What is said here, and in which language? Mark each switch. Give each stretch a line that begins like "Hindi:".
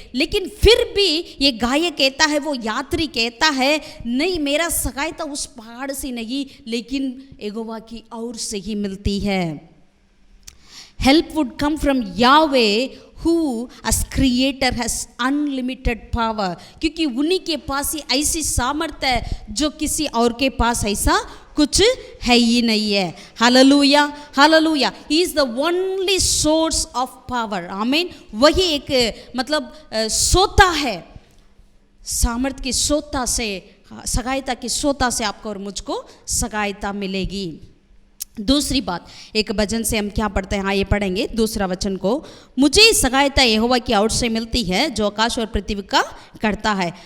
Hindi: लेकिन फिर भी ये गायक कहता है, वो यात्री कहता है, नहीं, मेरा सहायता उस पहाड़ से नहीं, लेकिन यहोवा की ओर से ही मिलती है।
English: Help would come from Yahweh, who as creator has unlimited power,
Hindi: क्योंकि उन्हीं के पास ही ऐसी सामर्थ्य है जो किसी और के पास ऐसा कुछ है ही नहीं है। Hallelujah, hallelujah.
English: He is the only source of power, आमीन।
Hindi: वही एक मतलब सोता है, सामर्थ्य की सोता से, सहायता की सोता से आपको और मुझको सहायता मिलेगी। दूसरी बात, एक वचन से हम क्या पढ़ते हैं? हाँ, ये पढ़ेंगे दूसरा वचन को। मुझे सहायता यहोवा की ओर से मिलती है जो आकाश और पृथ्वी का करता है।